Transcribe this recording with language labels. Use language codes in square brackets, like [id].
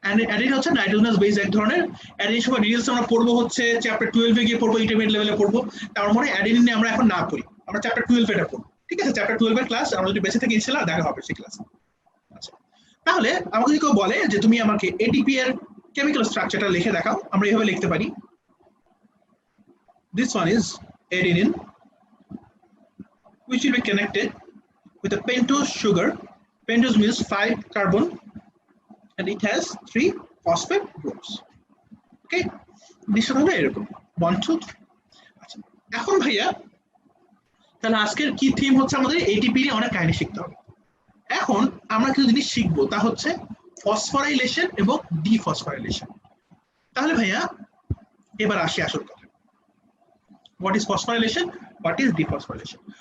[bn] Adenine হচ্ছে nitrogenous base এক ধরনের। অ্যাডিনিন সব ডিটেইলস আমরা পড়বো হচ্ছে চ্যাপ্টার 12 এ গিয়ে পড়বো, ইন্টারমিডিয়েট লেভেলে পড়বো। তার মানে অ্যাডিনিন নিয়ে আমরা এখন না পড়ি, আমরা চ্যাপ্টার 12 এটা পড়বো। ঠিক আছে, চ্যাপ্টার 12 এর ক্লাস আমরা যদি বেঁচে থাকি ইনশাআল্লাহ দেখা হবে সেই ক্লাসে। আচ্ছা, তাহলে আমাকে যদি কেউ বলে যে তুমি আমাকে এটিপি এর কেমিক্যাল স্ট্রাকচারটা লিখে দেখাও, আমরা এইভাবে লিখতে পারি। [en] This one is adenine, which will be connected with a pentose sugar. Pentose means 5 carbon and it has 3 phosphate groups. [bn] Okay, this হবে এরকম 1 2 3। আচ্ছা, এখন ভাইয়া তাহলে আজকের কি থিম হচ্ছে, আমাদের এটিপি নিয়ে অনেক কাহিনী শিখতে হবে। এখন আমরা কিছু জিনিস শিখবো, তা হচ্ছে ফসফোরাইলেশন এবং ডিফসফোরাইলেশন। তাহলে ভাইয়া এবার আসি আসল কথা, [en] What is phosphorylation, what is dephosphorylation.